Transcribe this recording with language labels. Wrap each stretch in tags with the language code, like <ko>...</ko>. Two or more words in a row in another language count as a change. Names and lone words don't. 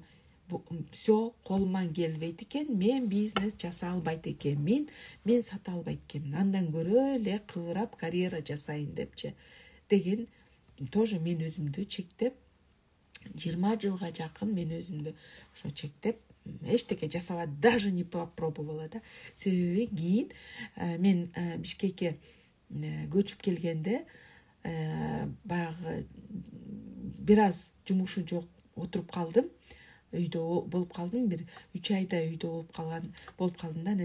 <ky>Все колуман келбейт экен, мен бизнес жаса албайт экенмин, мен сата албайт экенмин. Андан көрө эле кыбырап карьера жасайын депчи. Деген тоже мен өзүмдү чектеп 20 жылга жакын мен өзүмдү ошо чектеп эчтеке жасабай,</ky> <ru>даже не попробовала да.</ru> <ky>Себеби кийин мен Бишкекке көчүп келгенде баягы бир аз жумушу жок отуруп калдым. Үйдө болуп калдым, бир 3 айда үйдө болуп калдым да.</ky>